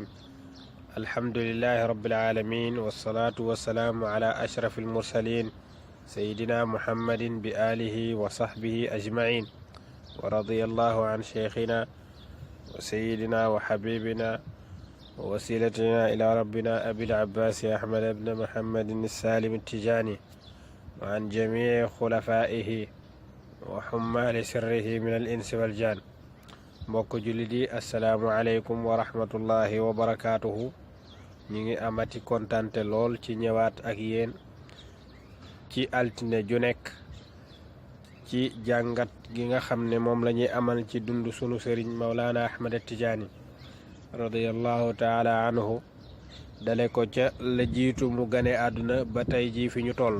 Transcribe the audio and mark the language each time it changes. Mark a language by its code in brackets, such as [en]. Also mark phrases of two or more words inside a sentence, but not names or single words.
[ar] الحمد لله رب العالمين، والصلاة والسلام على أشرف المرسلين سيدنا محمد بآله وصحبه أجمعين، ورضي الله عن شيخنا وسيدنا وحبيبنا ووسيلتنا إلى ربنا أبي العباس أحمد بن محمد السالم التجاني، وعن جميع خلفائه وحمال سره من الإنس والجان. [wo] mbokk jullit yi, [ar] السلام عليكم ورحمة الله وبركاته. [wo] ñu ngi amati kontante lool ci ñëwaat ak yéen ci altine ju nekk ci jàngat gi nga xam ne moom la ñuy amal ci dund sunu sëriñ Mawlana Ahmad Tijaani [ar] رضي الله تعالى عنه, [wo] dale ko ca la jiitu mu gane àdduna ba tey jii fi ñu toll.